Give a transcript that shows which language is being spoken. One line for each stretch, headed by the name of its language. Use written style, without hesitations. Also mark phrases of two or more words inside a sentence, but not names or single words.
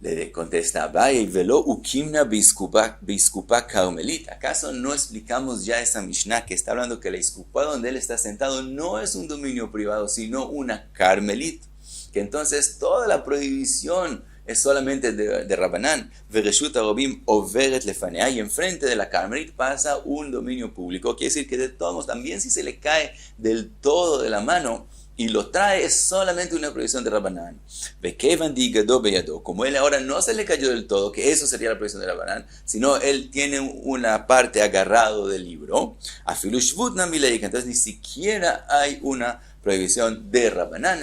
Spanish: Le contesta Abaye,
Aramaic: ולאו אוקימנא באסקופה כרמלית.
Spanish: ¿Acaso no explicamos ya esa Mishnah que está hablando que la iskupa donde él está sentado no es un dominio privado, sino una carmelit? Que entonces toda la prohibición es solamente de Rabanán.
Hebrew: ורשות הרבים עוברת לפניה,
Spanish: y enfrente de la carmelit pasa un dominio público. Quiere decir que de todos modos, también si se le cae del todo de la mano y lo trae, es solamente una prohibición de Rabanán. Como él ahora no se le cayó del todo, que eso sería la prohibición de Rabanán, sino él tiene una parte agarrado del libro, entonces ni siquiera hay una prohibición de Rabanán.